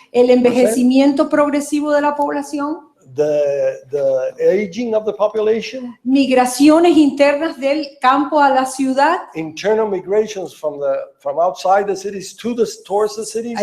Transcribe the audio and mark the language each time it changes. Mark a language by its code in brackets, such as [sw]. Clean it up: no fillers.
[es] el envejecimiento progresivo de la población, [en] the aging of the population, [es] migraciones internas del campo a la ciudad. [en] internal migrations from outside the cities towards the cities.